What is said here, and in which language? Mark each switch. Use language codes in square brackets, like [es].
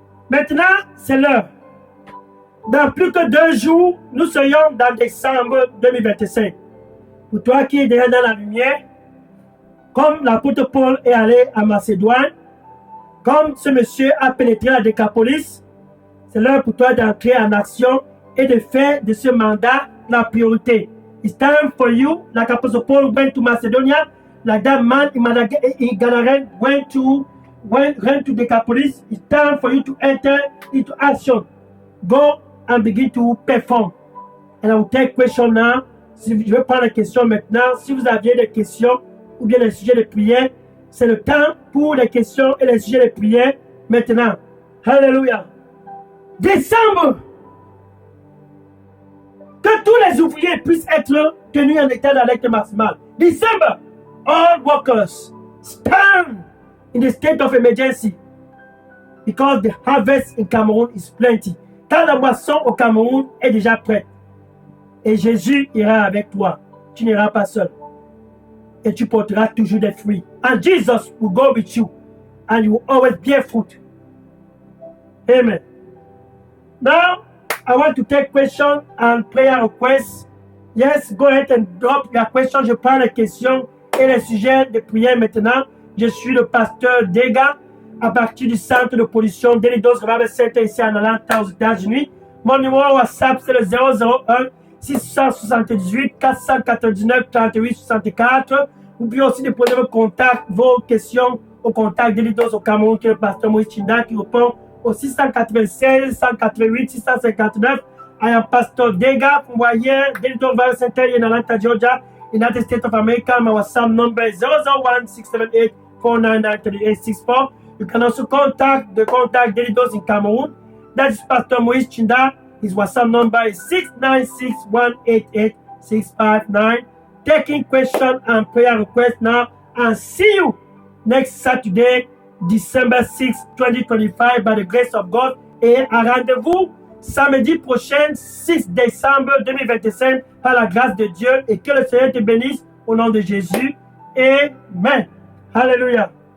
[fr] Maintenant, c'est l'heure. Dans plus que 2 jours, nous serions dans décembre 2025. Pour toi qui es déjà dans la lumière, comme l'apôtre Paul est allé à Macédoine, comme ce monsieur a pénétré la Décapolis, c'est l'heure pour toi d'entrer en action et de faire de ce mandat la priorité. [en] It's time for you, like Apostle Paul went to Macedonia, like that man in Ganaren went to Decapolis. It's time for you to enter into action. Go and begin to perform. And I will take questions now. [fr] Je vais prendre les questions maintenant. Si vous aviez des questions ou bien des sujets de prière, c'est le temps pour les questions et les sujets de prière maintenant. Hallelujah. Décembre. Que tous les ouvriers puissent être tenus en état d'alerte maximale. [en] December, all workers stand in the state of emergency because the harvest in Cameroon is plenty. [fr] Car la moisson au Cameroun est déjà prête. Et Jésus ira avec toi. Tu n'iras pas seul. Et tu porteras toujours des fruits. [en] And Jesus will go with you. And you will always bear fruit. Amen. Now, I want to take questions and prayer requests. Yes, go ahead and drop your questions. [fr] Je prends les questions et les sujets de prière maintenant. Je suis le pasteur Dega à partir du centre de pollution d'Elidos Revival Center ici en Atlanta aux États-Unis. Mon numéro WhatsApp c'est le 001 678 499 38 64. Vous pouvez aussi déposer vos questions au contact d'Elidos au Cameroun qui est le pasteur Moïse Chinda qui répond au 696 188 659. [en] I am Pastor Dega from Wire, Delidos Revival Center in Atlanta, Georgia, United States of America. My WhatsApp number is 001 678 499 3864. You can also contact Delidos in Cameroon. That is Pastor Moïse Chinda. His WhatsApp number is 696 188 659. Taking questions and prayer requests now. And see you next Saturday, December 6, 2025, by the grace of God. [fr] Et un rendez-vous samedi prochain, 6 décembre 2025, par la grâce de Dieu. Et que le Seigneur te bénisse au nom de Jésus. Amen. Hallelujah.